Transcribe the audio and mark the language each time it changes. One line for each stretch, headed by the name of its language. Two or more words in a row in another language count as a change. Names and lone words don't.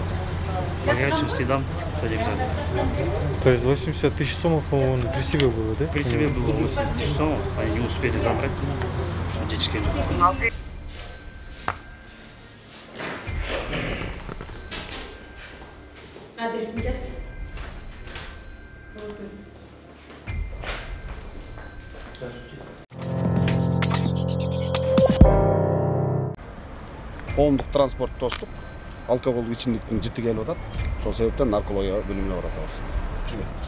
Russian: По горячим следам задержали. То есть 80 тысяч сомов он при себе было, да? При себе было 80 тысяч сомов, они не успели забрать, что детишки не. Адрес сейчас.
Kyrgyz: Коомдук транспорт тостук, алкоголдук ичимдиктин жыты келип атат. Ошол себептен наркология бөлүмүнө баратабыз.